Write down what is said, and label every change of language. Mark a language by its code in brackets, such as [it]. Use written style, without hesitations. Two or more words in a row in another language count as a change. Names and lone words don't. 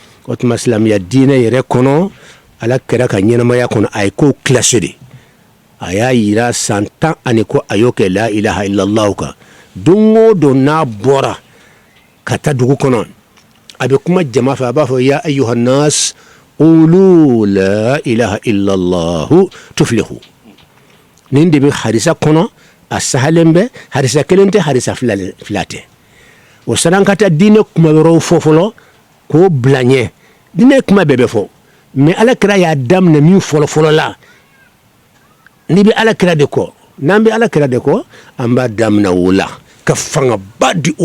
[bm] o tuma silamɛya diinɛ yɛrɛ kɔnɔ ala kɛra ka ɲɛnamaya kɔnɔ a ye kow classé de a y'a yira san 10 ani ko a y'o kɛ [ar] لا إله إلا الله [bm] kan don o don n'a bɔra ka taa dugu kɔnɔ a bɛ kuma jama fɛ a b'a fɔ [ar] يا أيها الناس قولوا لا إله إلا الله تفلحوا [bm] nin de bɛ hadisa kɔnɔ a sahalen bɛ hadisa kelen tɛ hadisa fila tɛ o saran ka taa diinɛ kuma yɔrɔw fɔ fɔlɔ k'o bila ɲɛ diinɛ kuma bɛɛ bɛ fɔ mais ala kira y'a daminɛ min fɔlɔ la n'i bɛ ala kira de kɔ n'an bɛ ala kira de kɔ an b'a daminɛ o la ka fangaba di o